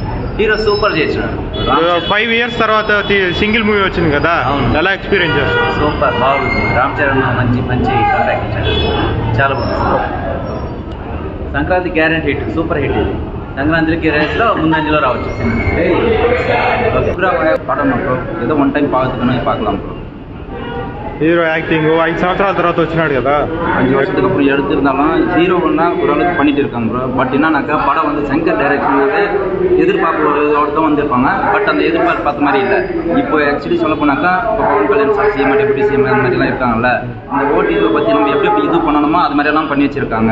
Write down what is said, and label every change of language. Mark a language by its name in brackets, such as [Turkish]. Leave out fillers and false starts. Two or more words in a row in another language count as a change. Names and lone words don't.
[Telugu] హీరో సూపర్ చేసినాడు. 5 years తర్వాత సింగిల్ మూవీ వచ్చింది కదా, ఎలా ఎక్స్పీరియన్స్ చేస్తాడు? సూపర్ బాగుంది. రామ్ చరణ్ మంచి మంచి కాంటాక్ట్ ఇచ్చాడు. చాలా బాగుంది. సంక్రాంతి [English] guarantee hit, super hit [Telugu] ఇది. సంక్రాంతికి రేస్లో ముందంజలో రావచ్చు [Tamil] படம் அப்புறம் ஏதோ [English] one time [Tamil] பார்த்துக்கணும் பார்க்கலாம் ப்ரோ. [English] hero acting [Telugu] 5 సంవత్సరాల తర్వాత వచ్చినాడు కదా. [Tamil] 5 வருஷத்துக்கு அப்புறம் எடுத்திருந்தாலும் ஹீரோன்னா ஓரளவுக்கு பண்ணிட்டு இருக்காங்க ப்ரோ. பட் என்னன்னாக்கா படம் வந்து சங்கர் டைரக்ஷன் வந்து எதிர்பார்ப்போட தான் வந்திருப்பாங்க. பட் அந்த எதிர்பார்ப்பு பார்த்த மாதிரி இல்லை. இப்போ ஆக்சுவலி சொல்ல போனாக்கா இப்போ பவன் கல்யாண் சார் [English] CM deputy CM [Tamil] அந்த மாதிரிலாம் இருக்காங்கல்ல, இந்த ஓடிடியை பற்றி நம்ம எப்படி இது பண்ணணுமோ அது மாதிரியெல்லாம் பண்ணி வச்சிருக்காங்க.